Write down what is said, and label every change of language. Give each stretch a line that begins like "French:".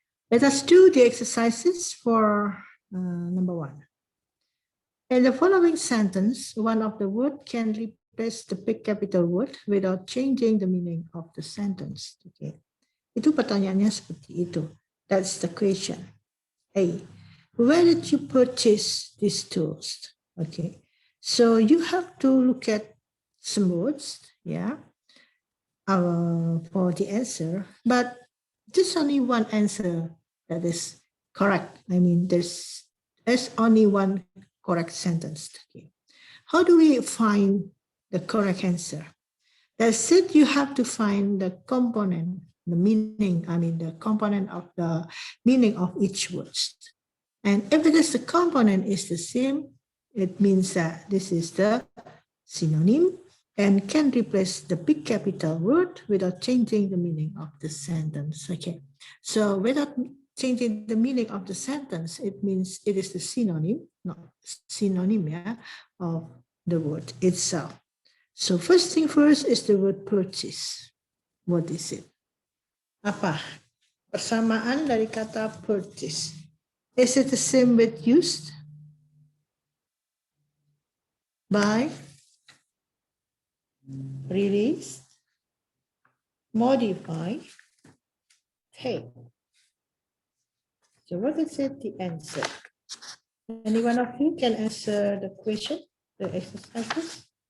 English: Let us do the exercises for number 1. In the following sentence, one of the words can replace the big capital word without changing the meaning of the sentence. Okay.
Indonesian: Itu pertanyaannya seperti itu.
English: That's the question. A. Where did you purchase these tools? Okay. So you have to look at some words, yeah, for the answer, but there's only one answer that is correct. I mean, there's only one correct sentence. Okay. How do we find the correct answer? That's it. You have to find the component, the meaning, I mean, the component of the meaning of each word. And if it is the component is the same, it means that this is the synonym and can replace the big capital word without changing the meaning of the sentence. Okay, so without changing the meaning of the sentence, it means it is the synonym, not synonym, yeah, of the word itself. So first thing first is the word purchase. What is it?
Indonesian: Apa? Persamaan dari kata purchase.
English: Is it the same with used? Buy, release, modify, take. So what is it, the answer? Any one of you can answer the question, the exercises?